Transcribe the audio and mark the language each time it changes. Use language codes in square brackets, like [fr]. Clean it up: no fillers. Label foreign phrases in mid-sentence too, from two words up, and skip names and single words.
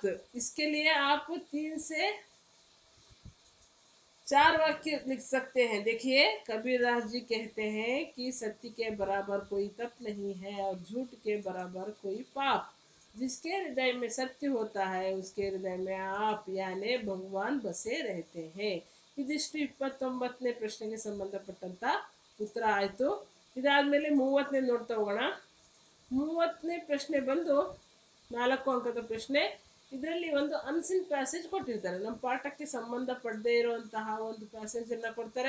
[hi] इसके लिए आप 3 से 4 वाक्य लिख सकते हैं. देखिए, कबीरदास जी कहते हैं कि सत्य के बराबर कोई तप नहीं है और झूठ के बराबर कोई पाप. जिसके हृदय में सत्य होता है उसके हृदय में आप यानी भगवान बसे रहते हैं. [kn] ಇದಿಷ್ಟು 29ನೇ ಪ್ರಶ್ನೆಗೆ ಸಂಬಂಧಪಟ್ಟಂತ ಉತ್ತರ ಆಯಿತು. ಇದಾದ್ಮೇಲೆ 30ನೇ ನೋಡ್ತಾ ಹೋಗೋಣ. 30ನೇ ಪ್ರಶ್ನೆ ಬಂದು 4 ಅಂಕದ ಪ್ರಶ್ನೆ. ಇದರಲ್ಲಿ ಒಂದು [en] unseen passage [kn] ಕೊಟ್ಟಿರ್ತಾರೆ. ನಮ್ಮ ಪಾಠಕ್ಕೆ ಸಂಬಂಧಪಡದೇ ಇರುವಂತಹ ಒಂದು ಪ್ಯಾಸೇಜ್ ಅನ್ನ ಕೊಡ್ತಾರೆ.